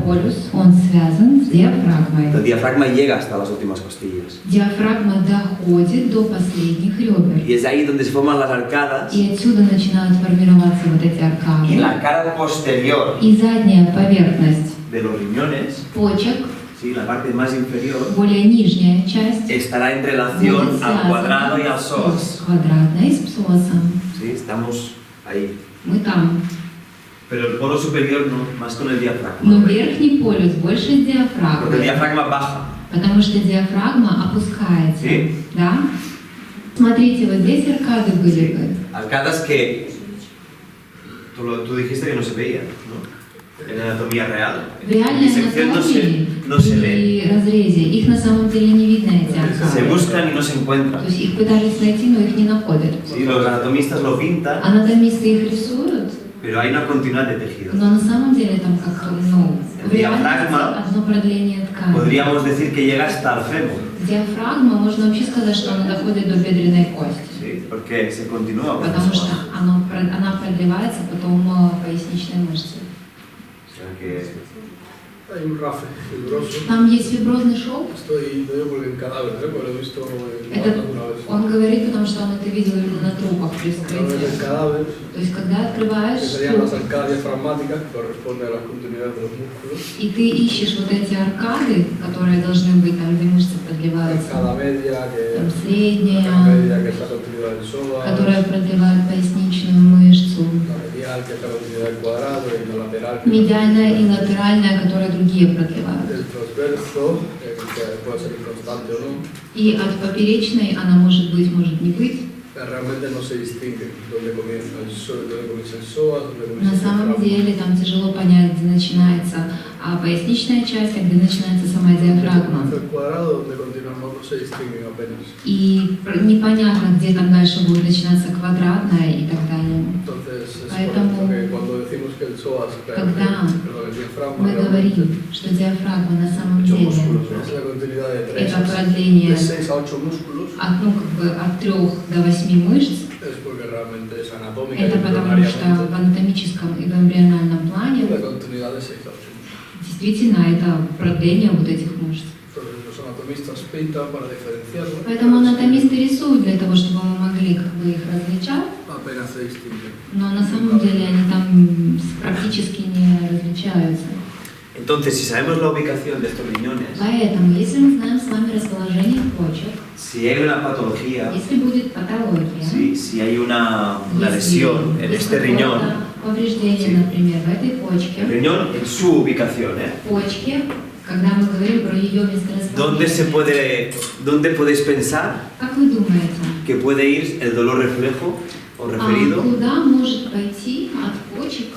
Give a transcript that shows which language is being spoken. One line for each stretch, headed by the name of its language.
Russian: полюс, он связан с диафрагмой.
Spanish: El diafragma llega hasta las últimas costillas.
Russian: Диафрагма доходит до последних ребер.
Spanish: Y es ahí donde se forman las arcadas
Russian: И отсюда начинают формироваться вот эти
Spanish: y
Russian: аркады.
Spanish: la cara posterior
Russian: И задняя поверхность
Spanish: de los riñones,
Russian: почек,
Spanish: ¿sí? La parte más inferior,
Russian: более нижняя часть,
Spanish: estará en
Russian: будет
Spanish: relación al
Russian: связана
Spanish: cuadrado y al
Russian: с
Spanish: psoas.
Russian: квадратной и с псосом.
Spanish: ¿Sí? Estamos ahí.
Russian: Мы там.
Spanish: Pero el polo superior no, más con el
Russian: Но
Spanish: diafragma.
Russian: верхний полюс больше с
Spanish: Porque el
Russian: диафрагмой,
Spanish: diafragma baja.
Russian: потому что диафрагма опускается.
Spanish: Sí.
Russian: Да? Смотрите, вот здесь аркады были бы.
Spanish: Arcadas que tú dijiste que no se veían, ¿no? En la anatomía real.
Russian: В реальной
Spanish: Disección
Russian: анатомии
Spanish: no se ve.
Russian: при разрезе их на самом деле не видно, эти
Spanish: Se
Russian: аркады.
Spanish: buscan y no se encuentran.
Russian: То есть их пытались найти, но их не находят.
Spanish: Sí, los anatomistas lo pintan,
Russian: Анатомисты их рисуют,
Spanish: pero hay una continuidad de tejido.
Russian: Но на самом деле там как, ну, в реальности Диафрагма. одно продление ткани.
Spanish: Podríamos decir que llega hasta el fémur,
Russian: Диафрагма, можно вообще сказать, что она доходит до бедренной кости.
Spanish: ¿sí? Porque se continúa con
Russian: Потому
Spanish: el
Russian: что
Spanish: psoas.
Russian: она продлевается потом поясничной мышцей.
Spanish: O sea que Hay un rafe fibroso.
Russian: Там есть фиброзный шов.
Spanish: Estoy, lo digo porque en cadáver, porque lo he visto en
Russian: Это
Spanish: alguna vez.
Russian: он говорит, потому что он это видел именно на трупах при
Spanish: Una vez en
Russian: вскрытии.
Spanish: cadáver,
Russian: То есть, когда
Spanish: que
Russian: открываешь
Spanish: serían las
Russian: труп,
Spanish: arcadas diafragmáticas, que corresponden a las continuidades de los músculos.
Russian: и ты ищешь вот эти аркады, которые должны быть там, где мышцы продлеваются,
Spanish: Arcada media,
Russian: там
Spanish: que
Russian: средняя,
Spanish: media, que es la continuidad del psoas.
Russian: которая продлевает поясничную мышцу,
Spanish: La medial, que es la continuidad del cuadrado, y la lateral, que
Russian: медиальная и латеральная, которые другие продлевают.
Spanish: el transverso, que puede ser inconstante o no,
Russian: И от поперечной она может быть, может не быть.
Spanish: realmente no se distingue dónde comienza el psoas, dónde comienza
Russian: На
Spanish: el
Russian: самом
Spanish: diafragma.
Russian: деле там тяжело понять, где начинается поясничная часть, а где начинается сама диафрагма.
Spanish: El cuadrado donde continuamos no se distinguen apenas.
Russian: И непонятно, где там дальше будет начинаться квадратная и так далее.
Spanish: Entonces, es
Russian: Поэтому,
Spanish: por eso que cuando decimos que el psoas,
Russian: когда
Spanish: perdón, el diafragma
Russian: Мы
Spanish: realmente
Russian: говорим, что диафрагма на самом
Spanish: es
Russian: деле
Spanish: la continuidad de
Russian: это
Spanish: 3
Russian: продление
Spanish: de 6 a 8 músculos,
Russian: от, ну, как бы от 3 до 8 мышц.
Spanish: es porque realmente es anatómica y
Russian: Это потому что в
Spanish: embrionariamente
Russian: анатомическом и в эмбриональном плане
Spanish: la continuidad de 6 a 8 músculos.
Russian: действительно это продление вот этих мышц.
Spanish: Entonces los anatomistas pintan para diferenciarlo,
Russian: Поэтому анатомисты рисуют для того, чтобы мы могли как бы их различать,
Spanish: apenas se distinguen.
Russian: но на самом деле они там практически не различаются.
Spanish: entonces, si sabemos la ubicación de estos riñones,
Russian: Поэтому, если мы знаем с вами расположение почек,
Spanish: si hay una patología,
Russian: если будет патология,
Spanish: si hay una
Russian: если
Spanish: lesión en
Russian: есть
Spanish: este riñón,
Russian: какое-то повреждение,
Spanish: Sí.
Russian: например, в этой
Spanish: el
Russian: почке,
Spanish: riñón en su ubicación,
Russian: почке, когда мы говорим про ее месторасположение,
Spanish: ¿dónde podéis pensar
Russian: как вы думаете,
Spanish: que puede ir el dolor reflejo o referido
Russian: куда может пойти от почек